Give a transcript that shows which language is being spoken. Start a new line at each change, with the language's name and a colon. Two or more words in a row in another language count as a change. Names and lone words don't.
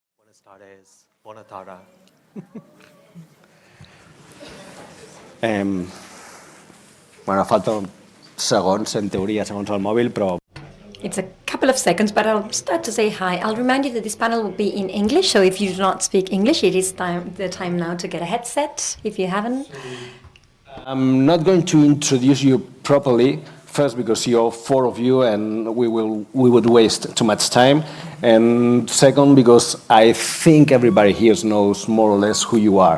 Spanish: Buenas tardes.
Catalan: Buona tarda. Bueno, falten segons, en teoria, segons el mòbil, però...
English: It's a couple of seconds, but I'll start to say hi. I'll remind you that this panel will be in English, so if you do not speak English, it is the time now to get a headset, if you haven't. I'm not going to introduce you properly, first because you're four of you and we would waste too much time, and second because I think everybody here knows more or less who you are.